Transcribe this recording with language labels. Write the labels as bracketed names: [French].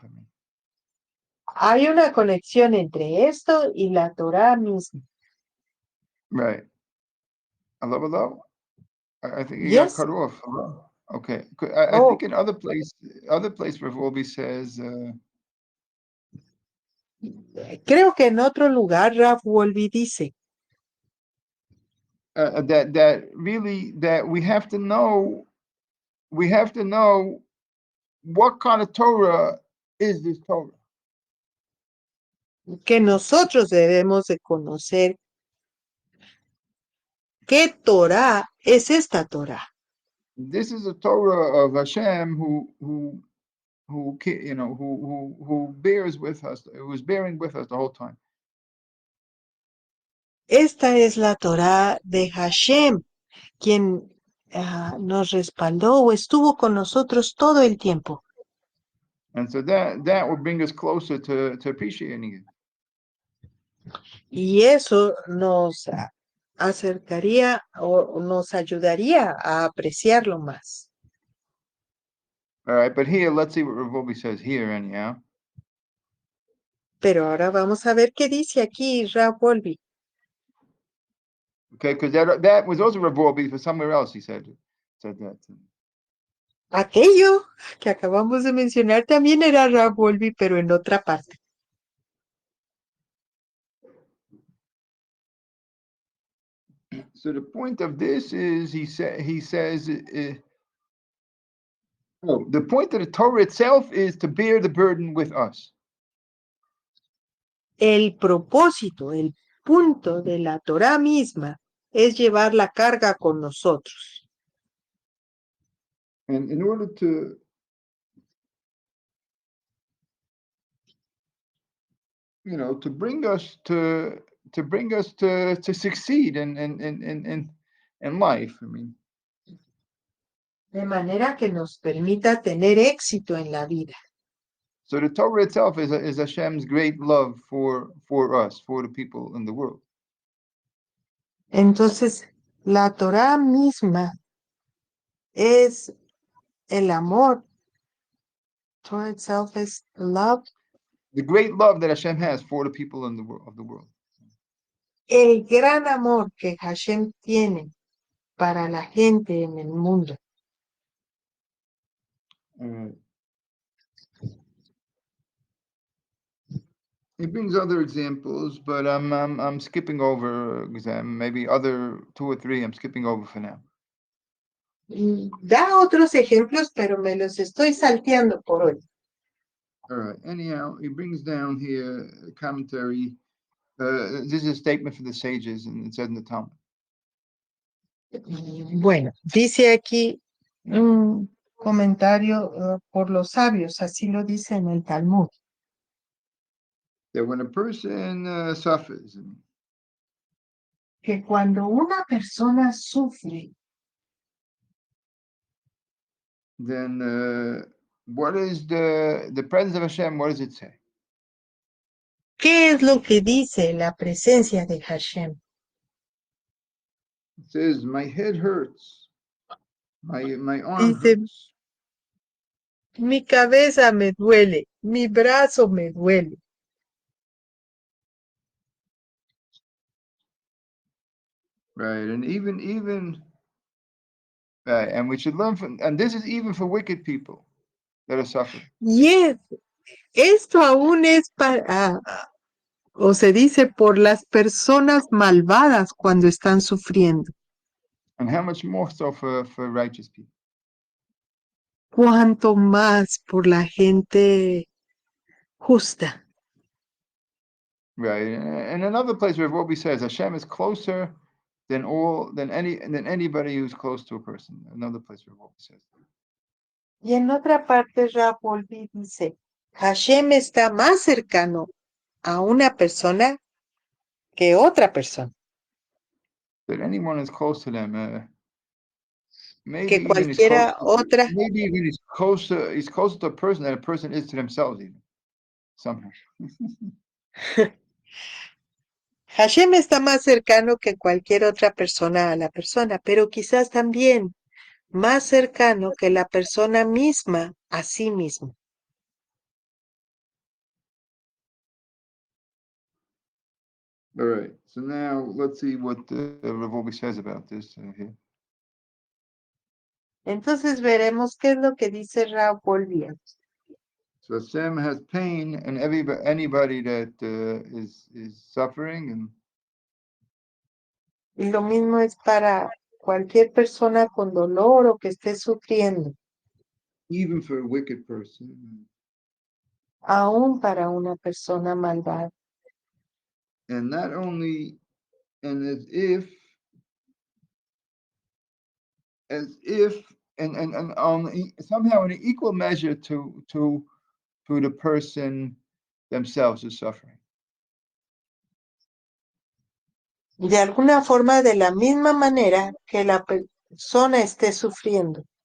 [English] I mean. [Spanish] Hay una conexión entre esto y la Torah misma. [English] Right. Hello? I think you Yes. got cut off. Hello? Okay. I think in other place where Wolbe says. [Spanish] Creo que en otro lugar Rab Wolbe dice [English] That really that we have to know we have to know what kind of Torah is this Torah. [Spanish] Que nosotros debemos de conocer qué Torah es esta Torah. [English] This is a Torah of Hashem who bears with us, who is bearing with us the whole time. [Spanish] Esta es la Torah de Hashem, quien nos respaldó o estuvo con nosotros todo el tiempo. [English] And so that will bring us closer to appreciating it. [Spanish] Y eso nos acercaría o nos ayudaría a apreciarlo más. [English] All right, but here, let's see what Rav Wolbe says here anyhow. [Spanish] Pero ahora vamos a ver qué dice aquí Rav Wolbe. [English] Okay, because that was also Rav Wolbe, but somewhere else he said that. [Spanish] Aquello que acabamos de mencionar también era Rav Wolbe, pero en otra parte. [English] So the point of this is, he says, the point of the Torah itself is to bear the burden with us. [Spanish] El propósito, el punto de la Torah misma es llevar la carga con nosotros. [English] And in order to bring us to succeed in life. I mean, [Spanish] De manera que nos permita tener éxito en la vida. [English] so the Torah itself is Hashem's great love for us, for the people in the world. [Spanish] Entonces, la Torah misma es el amor. [English] Torah itself is love. The great love that Hashem has for the people in the world. [Spanish] El gran amor que Hashem tiene para la gente en el mundo. [English] He brings other examples, but I'm skipping over maybe other 2 or 3 I'm skipping over for now. [Spanish] Da otros ejemplos, pero me los estoy salteando por hoy. [English] All right. Anyhow, he brings down here a commentary. This is a statement for the sages, and it said in the Talmud. [Spanish] Bueno, dice aquí un comentario por los sabios, así lo dice en el Talmud. [English] That when a person suffers, [Spanish] Que cuando una persona sufre, [English] then what is the presence of Hashem? What does it say? [Spanish] ¿qué es lo que dice la presencia de Hashem? [English] It says, "My head hurts, my arm [Spanish] Dice, [English] hurts." [Spanish] mi cabeza me duele, mi brazo me duele. [English] Right, and even right, and we should learn from, and this is even for wicked people that are suffering. [Spanish] Y esto aún es para, o se dice por las personas malvadas cuando están sufriendo. [English] And how much more so for righteous people? [Spanish] Cuanto más por la gente justa. [English] Right, and another place where Wolbe says Hashem is closer than anybody who's close to a person. Another place where Wolbe says. [Spanish] Y en otra parte, Rav Wolbe dice, Hashem está más cercano a una persona que otra persona. [English] That anyone is close to them. [Spanish] Que cualquiera otra. [English] Maybe even he's closer to a person than a person is to themselves, even somehow. [Spanish] Hashem está más cercano que cualquier otra persona a la persona, pero quizás también más cercano que la persona misma a sí mismo. [English] All right. So now let's see what Rav Wolbe says about this here. [Spanish] Entonces veremos qué es lo que dice Rav Wolbe. [English] So Hashem has pain, and anybody that is suffering, and [Spanish] Y lo mismo es para cualquier persona con dolor o que esté sufriendo, [English] even for a wicked person. [Spanish] aún para una persona malvada. [English] And not only, and as if, and on somehow in an equal measure to the person themselves is suffering. [Spanish] De alguna forma, de la misma manera que la persona esté sufriendo.